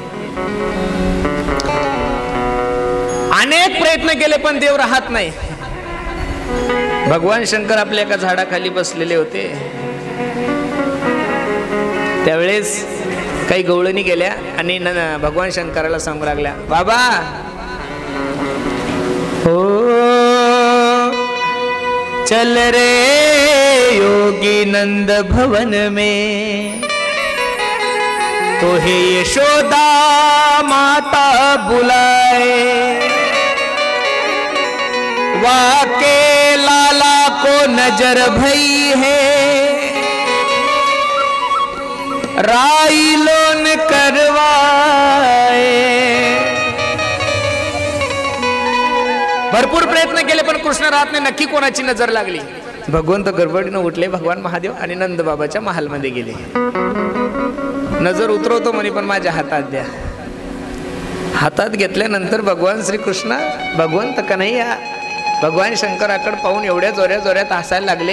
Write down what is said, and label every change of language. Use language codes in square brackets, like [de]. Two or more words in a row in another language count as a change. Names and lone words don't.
[mr] अनेक प्रयत्न केले पण देव राहत नाही. भगवान शंकर आपल्या एका झाडाखाली बसलेले होते. त्यावेळेस काही गवळणी गेल्या आणि भगवान शंकराला सांगू लागल्या, बाबा [hi] हो चल रे योगी नंद भवन में, तो हे यशोदा माता बुलाए, वाके लाला को नजर भई है, राई लोन करवाए. [mr] भरपूर प्रयत्न केले पण कृष्ण राहत नाही. नक्की कोणाची नजर लागली? भगवंत गडबडीनं उठले भगवान महादेव आणि नंद बाबाच्या महालमध्ये गेले. नजर उतरवतो म्हणे पण माझ्या हातात द्या. हातात घेतल्यानंतर भगवान श्रीकृष्ण भगवंत कन्हैया भगवान शंकराकडे पाहून एवढ्या जोऱ्या जोऱ्यात हसायला लागले.